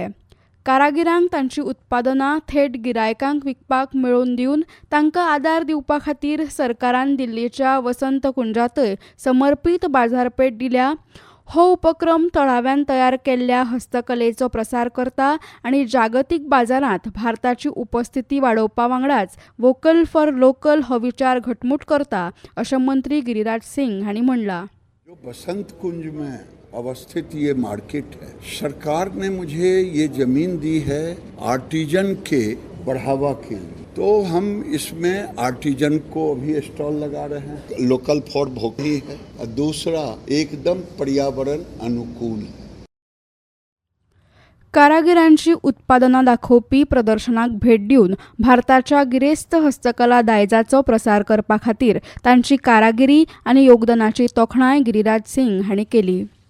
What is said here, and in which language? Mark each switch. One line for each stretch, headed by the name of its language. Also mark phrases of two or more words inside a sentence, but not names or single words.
Konkani: कारागिरांक तांची उत्पादनां थेट गिरायकांक विकपाक मेळोवन दिवन तांकां आदार दिवपा खातीर सरकारान दिल्लीच्या वसंत कुंजांतय समर्पीत बाजारपेठ दिल्या. हो उपक्रम थळाव्यान तयार केल्ल्या हस्तकलेचो प्रसार करता आनी जागतीक बाजारांत भारताची उपस्थिती वाडोवपा वांगडाच
English: vocal for local
Konkani: हो विचार घटमूट करता अशें मंत्री गिरीराज सिंग हांणी म्हणलां.
Hindi: जो बसंत कुंज में अवस्थित ये मार्केट है, सरकार ने मुझे ये जमीन दी है आर्टिजन के बढ़ावा के लिए, तो हम इसमें आर्टिजन को अभी स्टॉल लगा रहे हैं. लोकल फॉर भोकली है और दूसरा एकदम पर्यावरण अनुकूल.
Konkani: कारागिरांची उत्पादनां दाखोवपी प्रदर्शनाक भेट दिवन भारताच्या गिरेस्त हस्तकला दायजाचो प्रसार करपा खातीर तांची कारागिरी आनी योगदानाची तोखणाय गिरीराज सिंग हांणी केली.